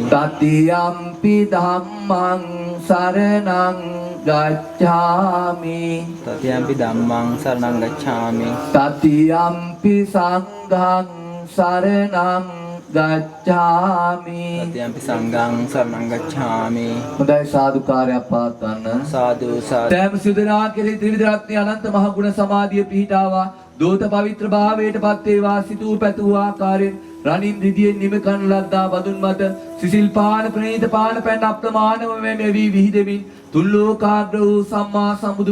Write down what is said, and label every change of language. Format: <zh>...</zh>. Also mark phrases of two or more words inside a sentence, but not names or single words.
<pi>තතියම්පි ධම්මං සරණං ගච්ඡාමි තතියම්පි ධම්මං සරණං ගච්ඡාමි තතියම්පි සංඝං සරණං ගච්ඡාමි තතියම්පි සංඝං සරණං ගච්ඡාමි</pi> <si>හොඳයි සාදුකාරයක් පවත්වන්න</si> <pi>සාදු සාදු</pi> <si>සෑම සිදුනා කෙරෙහි ත්‍රිවිධ රත්නයේ අනන්ත මහ ගුණ සමාධිය පිහිටාවා දෝත පවිත්‍ර භාවයට පත් වේවා සිතූ පැතූ ආකාරයෙන් රණින් රිදියෙන් නිම කන ලද්දා බඳුන් මත සිසිල් පාන ප්‍රණීත පාන පැන් අප්‍රමාණව මෙවි විහිදෙමින් තුන් ලෝකාග්‍ර වූ සම්මා සම්බුදු</si>